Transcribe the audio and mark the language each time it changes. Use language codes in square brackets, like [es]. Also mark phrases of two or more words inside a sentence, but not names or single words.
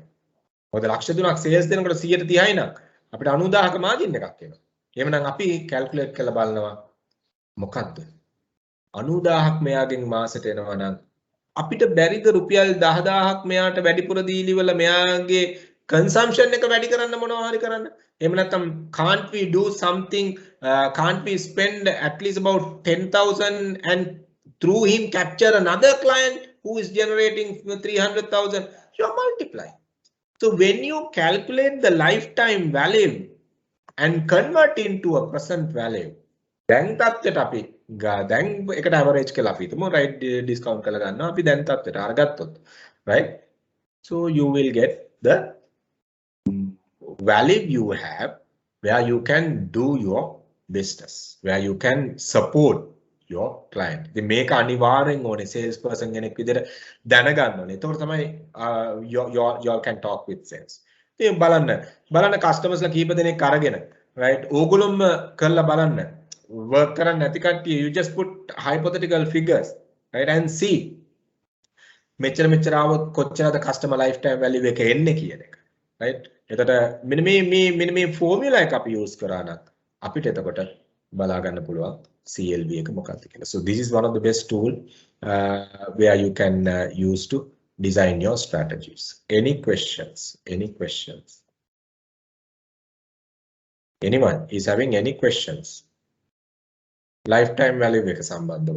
[si] මොකද ලක්ෂ 3ක් sales දෙනකොට 130යි නම් අපිට 90000ක margin එකක් එනවා. එහෙනම් අපි calculate කරලා බලනවා මොකද්ද? 90000ක් මෙයාගෙන් මාසෙට එනවා නම් අපිට බැරිද රුපියල් 10000ක් මෙයාට වැඩිපුර දීලිවල මෙයාගේ consumption එක වැඩි කරන්න මොනවා හරි කරන්න? එහෙම නැත්නම් [en] can't we do something can't we spend at least about 10,000 and through him capture another client who is generating 300,000? You multiply. So when you calculate the lifetime value and convert into a present value, [si] දැන් තත්ත්වයට අපි දැන් එකට average කියලා අපි හිතමු right discount කරලා ගන්නවා අපි දැන් තත්ත්වයට අරගත්තොත් [en] right, so you will get the value you have where you can do your business, where you can support your client. [si] ඉතින් මේක අනිවාර්යෙන් ඕනේ sales person කෙනෙක් විදිහට දැනගන්න ඕනේ. ඒතකොට තමයි [en] you all can talk with sales. [si] ඉතින් බලන්න customers ලා කීප දෙනෙක් අරගෙන right ඕගොල්ලොම කරලා බලන්න work කරන්න නැති කට්ටිය [en] you just put hypothetical figures right and see [si] මෙච්චර આવොත් කොච්චරද [en] customer lifetime value [si] එක එන්නේ කියන එක right. එතකොට මෙන්න මේ formula එක අපි use කරා නම් අපිට එතකොට බලා ගන්න පුළුවන් CLV එක මොකක්ද කියලා. [en] So this is one of the best tool where you can use to design your strategies. Any questions? Anyone is having any questions? Lifetime value [si] එක සම්බන්ධව.